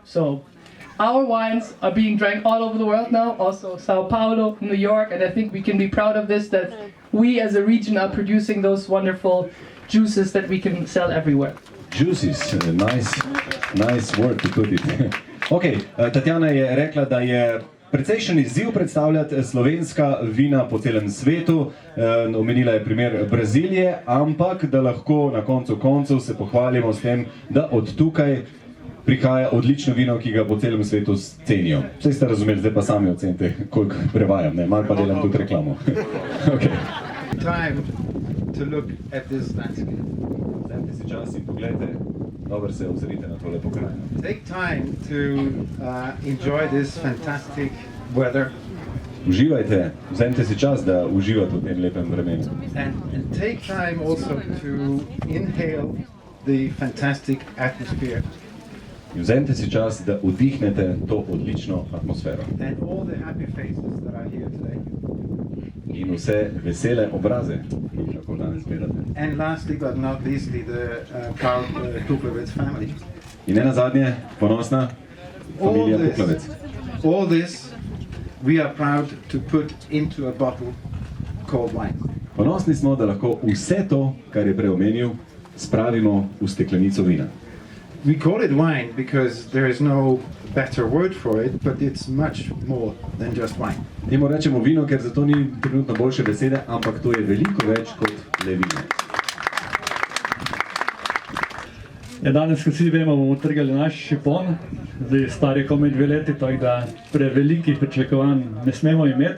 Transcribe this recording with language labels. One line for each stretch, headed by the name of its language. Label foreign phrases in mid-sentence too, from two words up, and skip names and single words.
English: So our wines are being drank all over the world now, also Sao Paulo, New York, and I think we can be proud of this, that we as a region are producing those wonderful juices that we can sell everywhere. Juices, nice word to put it.
Slovenian: Ok, Tatjana je rekla, da je precejšen izziv predstavljati slovenska vina po celem svetu. Omenila je primer Brazilije, ampak da lahko na koncu koncev se pohvalimo s tem, da od tukaj prihaja odlično vino, ki ga po celem svetu cenijo. Vse ste razumeli, zdaj pa sami ocenite, koliko prevajam, ne? Malo pa delam tudi reklamo.
English: Okay. Time to look at this landscape.
Slovenian: Vzemite si čas in pogledajte, dobro se ozrite na tole pokrajino.
English: Take time to enjoy this fantastic weather.
Slovenian: Uživajte, vzemite si čas, da uživate v tem lepem vremenu.
English: And take time also to inhale the fantastic atmosphere.
Slovenian: In vzemite si čas, da vdihnete to odlično atmosfero.
English: And all the happy faces that are here today.
Slovenian: In vse vesele obraze, ki jih lahko danes gledate.
English: And lastly but not leastly, the proud Kuklovec family.
Slovenian: In ne nazadnje, ponosna familija Kuklovec.
English: All this we are proud to put into a bottle called wine.
Slovenian: Ponosni smo, da lahko vse to, kar je prej omenil, spravimo v steklenico vina.
English: We call it wine because there is no better word for it, but it's much more than just wine.
Slovenian: Temu rečemo vino, ker za to ni trenutno boljše besede, ampak to je veliko več kot le vino. Ja, danes, ko vsi vemo, bomo trgali naš šipon. Zdaj star je komaj 2 leti, tako da prevelikih pričakovanj ne smemo imeti.